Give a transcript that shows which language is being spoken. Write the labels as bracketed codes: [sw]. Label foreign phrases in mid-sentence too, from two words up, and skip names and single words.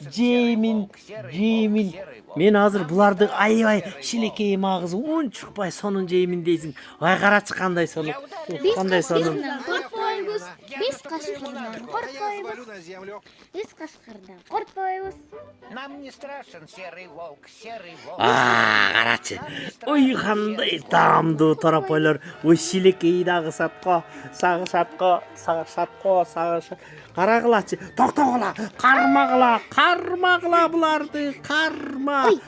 [ky] Мен азыр буларды аябай шилекейим агызып, унчукпай сонун жеймин дейсиң. Ай карачы кандай сонун. Кандай сонун. Биз кашкырдан коркпойбуз. Биз кашкырдан коркпойбуз. [ru] Нам не страшен серый волк. [ky] Карачы. Ой, кандай таамдуу торопойлор. Ой, шилекейди агысат го, сагышат го. Карагылачы. Токтогула, кармагыла буларды, карма.